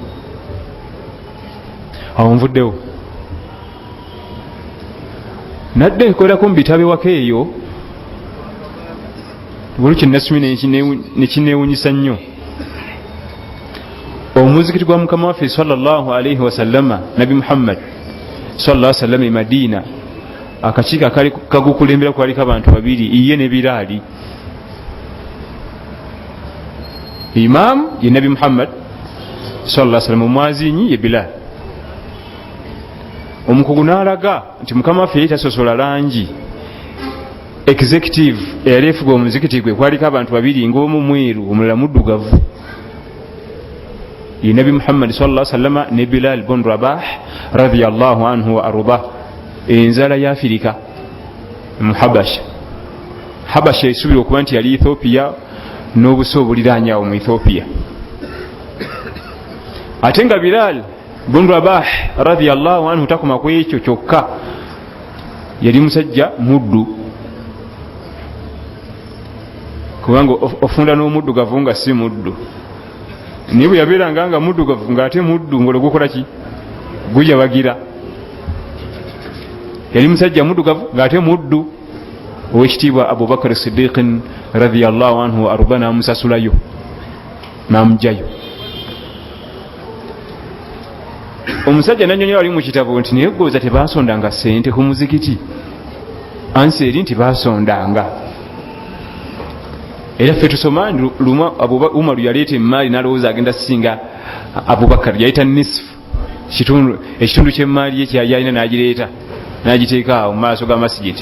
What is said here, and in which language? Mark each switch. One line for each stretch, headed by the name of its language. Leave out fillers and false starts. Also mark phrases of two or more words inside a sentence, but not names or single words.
Ganda: awo nvuddewo nadde nkolako mu bitabo ewaka eyo. buli kyenasomye nekinewunyisa nnyo. omuzikiti gwa mukama waffe
Arabic: صلى الله عليه وسلم,
Ganda: nabi muhammad
Arabic: صلى الله عليه وسلم
Ganda: e Madina, akakiiko akali kagukulembera kwaliko abantu babiri, iye ne Bilali. imam ye nabi muhammad
Arabic: صلى الله عليه وسلم,
Ganda: omwazinyi ye Bilal. omukugu n'alaga nti mukama waffe yali tasosola langi. executive eyali efuga omuzikiti gwe kwaliko abantu babiri, ng'omu mweru omulala muddugavu, ye nabi muhammad
Arabic: صلى الله عليه وسلم
Ganda: ne Bilal bin Rabah
Arabic: رضي الله عنه وأرضاه.
Ganda: enzala ya Afirika mu Habasha esubira okuba nti yali Ethiopia n'obuso obuliraanyawo mu Ethiopia. ate nga Bilal bin Rabah
Arabic: رضي الله عنه
Ganda: takoma ku ekyo kyokka, yali musajja muddu. kubanga ofunda n'omuddugavu nga si muddu. naye bwe yabeeranga nga muddugavu ng'ate muddu ng'olwo gukola ki? gujabagira. yali musajja muddugavu ng'ate muddu. owekitiibwa Abubakar Siddiqin
Arabic: رضي الله عنه
Ganda: arba n'amusasulayo n'amugjayo. omusajja nannyonnyola ali mu kitabo nti naye gooza tebasondanga ssente ku muzikiti. ansi eri nti basondanga. era ffe tusoma lumu Umaru yaleeta emmaali n'alowooza agenda singa Abubakar, yayita nisfu, ekitundu ky'emmaali ye kyayalina n'agireeta n'agiteeka awo mu maaso ga masigiti.